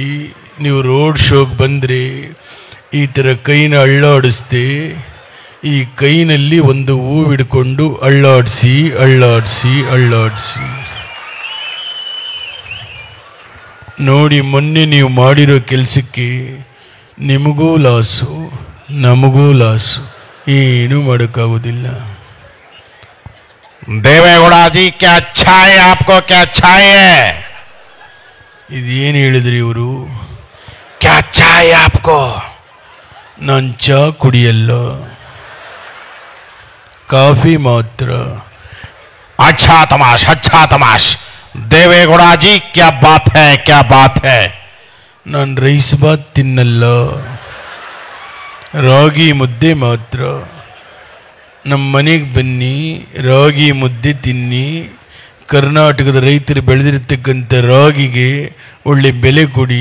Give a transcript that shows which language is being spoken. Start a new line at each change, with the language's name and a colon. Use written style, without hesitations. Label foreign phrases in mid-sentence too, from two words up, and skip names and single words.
Kannada: ನೀವು
English: road show
Kannada: ಬಂದರೆ ಈ ಥರ ಕೈನ ಅಳ್ಳಾಡಿಸ್ದೆ ಈ ಕೈನಲ್ಲಿ ಒಂದು ಹೂವು ಹಿಡ್ಕೊಂಡು ಅಳ್ಳಾಡಿಸಿ ನೋಡಿ. ಮೊನ್ನೆ ನೀವು ಮಾಡಿರೋ ಕೆಲಸಕ್ಕೆ ನಿಮಗೂ ಲಾಸು ನಮಗೂ ಲಾಸು, ಏನೂ ಮಾಡೋಕ್ಕಾಗೋದಿಲ್ಲ.
Hindi: देवेगौड़ा जी क्या अच्छा है, आपको क्या अच्छा है?
Kannada: ಇದೇನು ಹೇಳಿದ್ರಿ ಇವರು?
Hindi: क्या अच्छा है आपको?
Kannada: ನಾನು ಚಾ ಕುಡಿಯಲ್ಲ, ಕಾಫಿ ಮಾತ್ರ.
Hindi: अच्छा तमाश देवेगौड़ा जी क्या बात है?
Kannada: ನಾನು ರೈಸ್ ಬಾತ್ ತಿನ್ನಲ್ಲ, ರಾಗಿ ಮುದ್ದೆ ಮಾತ್ರ. ನಮ್ಮ ಮನೆಗೆ ಬನ್ನಿ, ರಾಗಿ ಮುದ್ದೆ ತಿನ್ನಿ. ಕರ್ನಾಟಕದ ರೈತರು ಬೆಳೆದಿರ್ತಕ್ಕಂಥ ರಾಗಿಗೆ ಒಳ್ಳೆ ಬೆಲೆ ಕೊಡಿ.